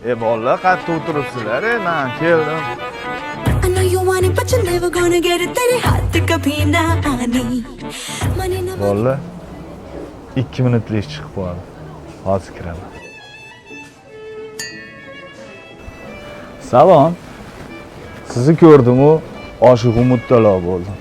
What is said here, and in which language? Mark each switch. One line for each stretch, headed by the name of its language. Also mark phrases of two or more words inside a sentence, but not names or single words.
Uzbek: Bolalar qayerda o'tiribsizlar? Men keldim.
English: I know you want it, but you're never gonna get it.
Hindi: तेरी हाथ कभी ना आनी। माने ना
Uzbek: Bolalar 2 minutlik ish chiqib qoldi. Hozir kiraman. Salom. Sizni ko'rdim-u, oshiq umutdalo bo'ldim.